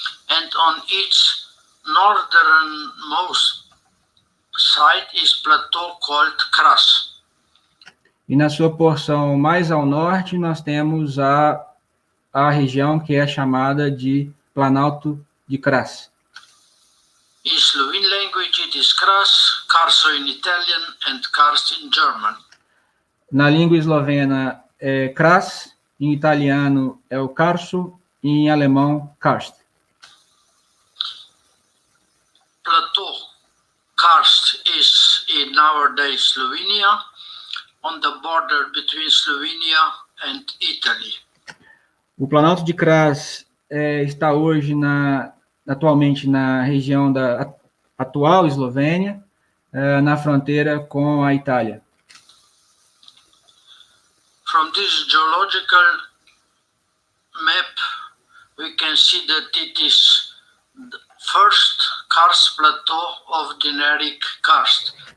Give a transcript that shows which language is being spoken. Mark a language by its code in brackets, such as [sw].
[en] And on its northernmost side is plateau called Kras. [pt] E na sua porção mais ao norte, nós temos a região que é chamada de Planalto de Kras. [en] In Slovene language it is Kras, Karso in Italian and Karst in German. [pt] Na língua eslovena é Kras, em italiano é o Karso e em alemão Karst. [en] Plateau Karst is in nowadays Slovenia, on the border between Slovenia and Italy. [pt] O Planalto de Kras está hoje atualmente na região da atual Eslovênia, na fronteira com a Itália. [en] From this geological map, we can see that it is the first karst plateau of generic karst.